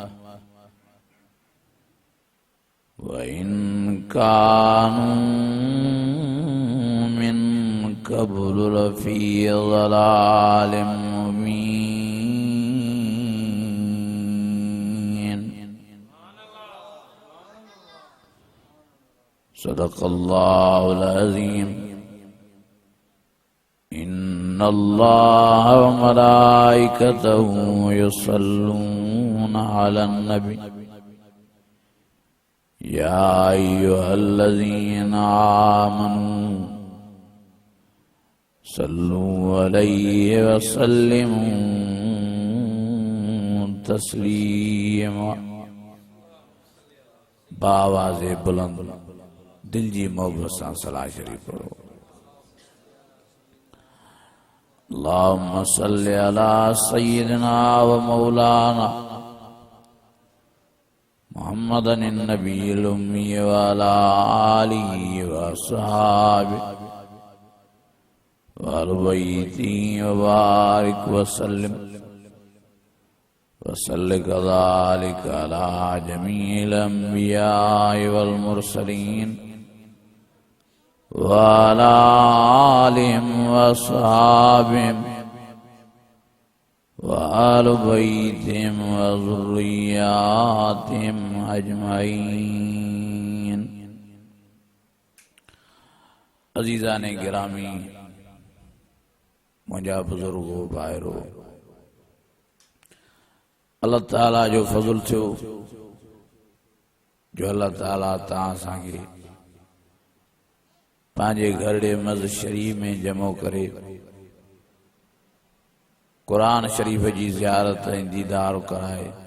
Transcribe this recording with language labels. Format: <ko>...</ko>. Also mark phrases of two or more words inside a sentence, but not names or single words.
<ar>وإن كانوا من قبل لفي ضلال مبين. صدق الله العظيم. إن الله وملائكته يصلون على النبي يا أيها الذين آمنوا صلوا عليه وسلموا تسليما.</ar> <sd>बावाज़े बुलंद दिल जी मोहब्बत सां सलाह शरीफ पढ़ो।</sd> <ar>اللهم صل على سيدنا ومولانا محمد النبي الأمي وعلى آله وأصحابه وأهل بيته وبارك وسلم وصل كذلك على جميع الأنبياء والمرسلين وعلى آلهم وأصحابهم وأهل بيتهم وذرياتهم أجمعين.</ar> <sd>अज़ीज़ाने गिरामी, मुंहिंजा बुज़ुर्गो भाइरो, अल्लाह ताला जो फज़ल थियो जो अल्लाह ताला तव्हां असांखे पंहिंजे घरड़े मस्जिद शरीफ में जमो करे कुरान शरीफ जी ज़ियारत ऐं दीदार कराए।</sd>